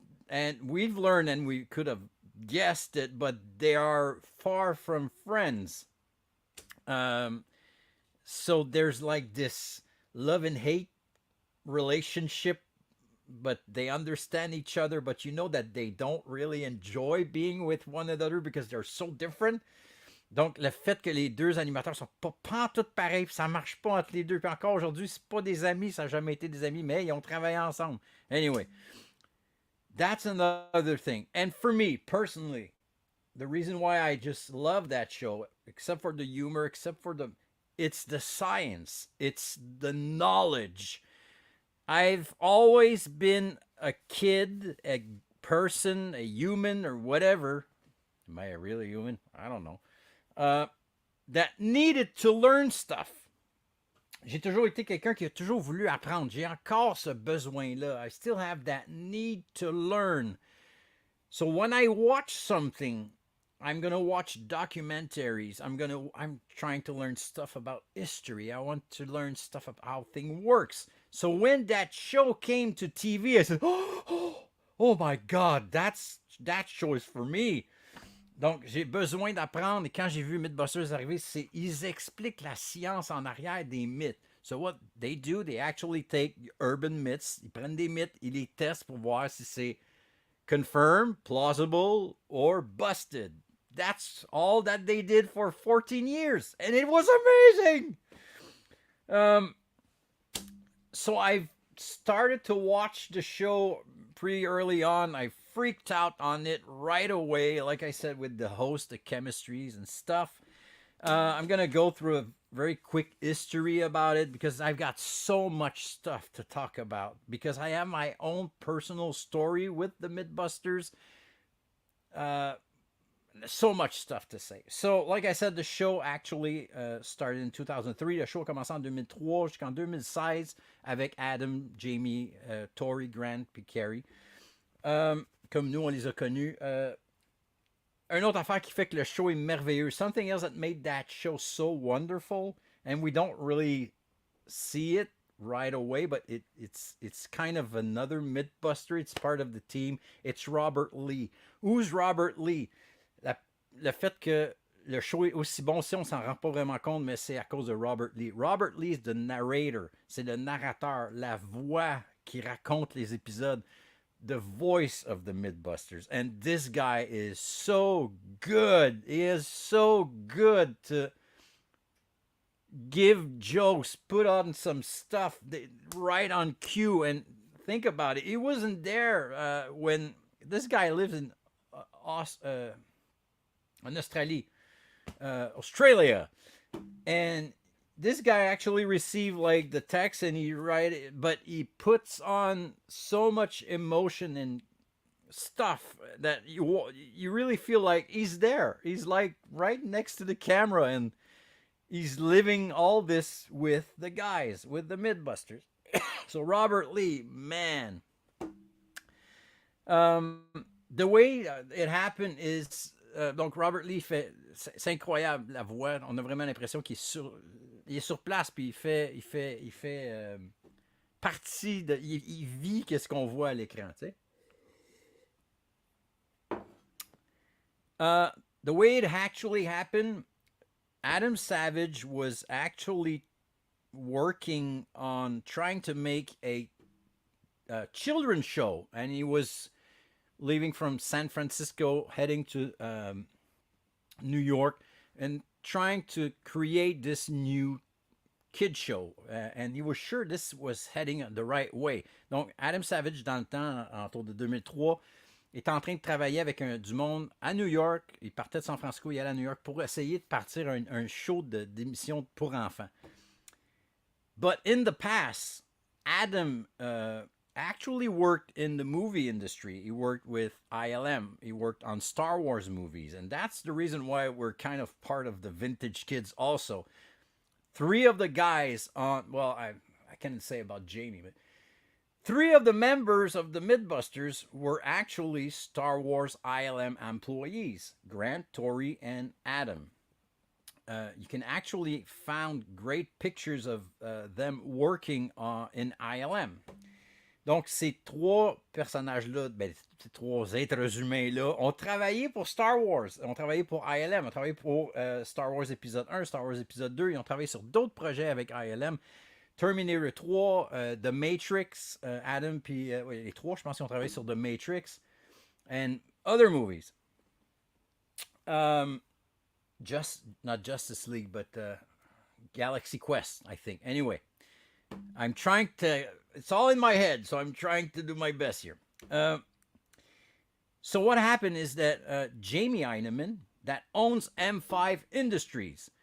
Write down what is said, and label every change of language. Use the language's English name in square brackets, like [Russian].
[English] And we've learned, and we could have guessed it, but they are far from friends. So there's like this love and hate relationship, but they understand each other, but you know that they don't really enjoy being with one another because they're so different. [French] Donc, le fait que les deux animateurs sont pas pantoute pareils, puis ça marche pas entre les deux. Puis encore aujourd'hui, c'est pas des amis, ça n'a jamais été des amis, mais ils ont travaillé ensemble. [English] Anyway, that's another thing. And for me, personally, the reason why I just love that show, except for the humor, except for it's the science. It's the knowledge. I've always been a kid, a person, a human, or whatever. Am I a really human? I don't know. That needed to learn stuff. [French] J'ai toujours été quelqu'un qui a toujours voulu apprendre. J'ai encore ce besoin-là. [English] I still have that need to learn. So when I watch something, I'm gonna watch documentaries. I'm trying to learn stuff about history. I want to learn stuff about how thing works. So when that show came to TV, I said, oh my God, that show is for me. [French] Donc, j'ai besoin d'apprendre. Et quand j'ai vu Mythbusters arriver, ils expliquent la science en arrière des mythes. [English] So what they do, they actually take urban myths. [French] Ils prennent des mythes, ils les testent pour voir si c'est [English] confirmed, plausible, or busted. That's all that they did for 14 years. And it was amazing. So I started to watch the show pretty early on. I freaked out on it right away, like I said, with the host, the chemistries and stuff. I'm going to go through a very quick history about it because I've got so much stuff to talk about because I have my own personal story with the Mythbusters. So much stuff to say. So, like I said, the show actually started in 2003. [French] Le show a commencé en 2003 jusqu'en 2016 avec Adam, Jamie, Tori, Grant puis Carrie. Comme nous, on les a connus. Une autre affaire qui fait que le show est merveilleux. [English] Something else that made that show so wonderful, and we don't really see it right away, but it's kind of another Mythbuster. It's part of the team. It's Robert Lee. Who's Robert Lee? [French] Le fait que le show est aussi bon, si on s'en rend pas vraiment compte, mais c'est à cause de Robert Lee. [English] Robert Lee is the narrator. [French] C'est le narrateur, la voix qui raconte les épisodes. [English] The voice of the Mythbusters. And this guy is so good. He is so good to give jokes, put on some stuff right on cue. And think about it. He wasn't there when this guy lives in Australia. And this guy actually received like the text and he write it, but he puts on so much emotion and stuff that you really feel like he's there. He's like right next to the camera and he's living all this with the guys, with the Mythbusters. So Robert Lee, man. The way it happened is [French] donc Robert Lee c'est incroyable la voix. On a vraiment l'impression qu'il est sur place puis il fait partie de, il vit qu'est-ce qu'on voit à l'écran, tu sais. [English] The way it actually happened, Adam Savage was actually working on trying to make a children's show, and he was leaving from San Francisco, heading to New York, and trying to create this new kid show. And he was sure this was heading the right way. [French] Donc, Adam Savage, dans le temps, autour de 2003, est en train de travailler avec du monde à New York. Il partait de San Francisco, il allait à New York pour essayer de partir un show d'émission pour enfants. [English] But in the past, Adam actually worked in the movie industry. He worked with ILM. He worked on Star Wars movies. And that's the reason why we're kind of part of the Vintage Kids also. 3 of the guys on, well, I can't say about Jamie, but 3 of the members of the Mythbusters were actually Star Wars ILM employees. Grant, Tori, and Adam. You can actually find great pictures of them working in ILM. [French] Donc, ces 3 personnages-là, ces 3 êtres humains-là, ont travaillé pour Star Wars, ont travaillé pour ILM, ont travaillé pour Star Wars épisode 1, Star Wars épisode 2, ils ont travaillé sur d'autres projets avec ILM. Terminator 3, The Matrix, Adam, puis les 3, je pense qu'ils ont travaillé sur The Matrix, [English] and other movies. Not Justice League, but Galaxy Quest, I think. Anyway, I'm trying to, it's all in my head, so I'm trying to do my best here. So what happened is that Jamie Heineman, that owns M5 Industries.